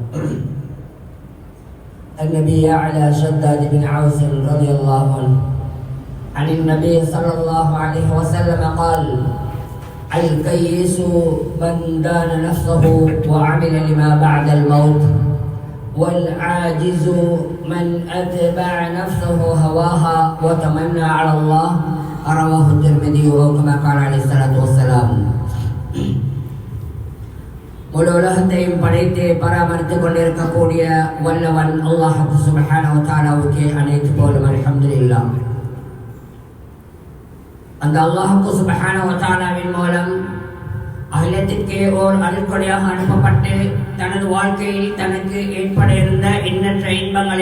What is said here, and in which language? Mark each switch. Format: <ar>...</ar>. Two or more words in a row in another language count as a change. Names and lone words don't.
<ar>النبي على شداد بن عوس رضي الله عنه عن النبي صلى الله عليه وسلم قال: الكيس من دان نفسه وعمل لما بعد الموت، والعاجز من أتبع نفسه هواها وتمنى على الله. رواه الترمذي كما قال عليه الصلاة والسلام.</ar> <ta>முழு உலகத்தையும் படைத்து பராமரித்துக் கொண்டிருக்கக்கூடிய வல்லவன் அல்லாஹ்</ta> <ar>سبحانه وتعالى</ar> <ta>அனைத்து புகழும். அல்ஹம்துலில்லாஹ். அந்த அல்லாஹ்</ta> <ar>سبحانه وتعالى</ar> <ta>மூலம் அகிலத்திற்கு ஓர் அருட்கொடையாக அனுப்பப்பட்டு தனது வாழ்க்கையில் தனக்கு ஏற்பட இருந்த எண்ணற்ற இன்பங்களை</ta>